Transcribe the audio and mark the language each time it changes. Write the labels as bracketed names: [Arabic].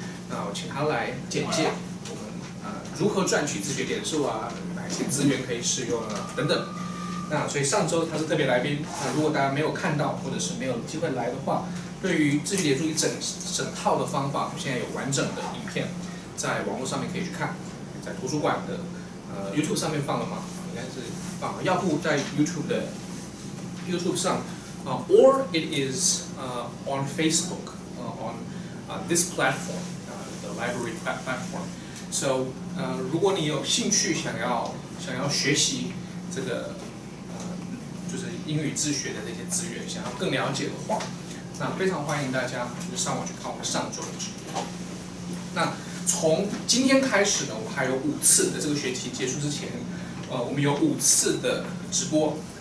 [Chinese] 那我请他来简介我们如何赚取自学点数啊，哪些资源可以使用啊等等。那所以上周他是特别来宾，如果大家没有看到或者是没有机会来的话，对于自学点数一整套的方法，现在有完整的影片在网络上面可以去看，在图书馆的YouTube 上面放了吗？应该是放了，要不在 YouTube 上 [English] or it is on Facebook on this platform, the library platform. [Chinese] So 如果你有兴趣想要学习这个就是英语自学的这些资源，想要更了解的话，那非常欢迎大家就是上网去看我们上周的直播。那从今天开始呢，我们还有5次的这个学期结束之前，我们有5次的直播。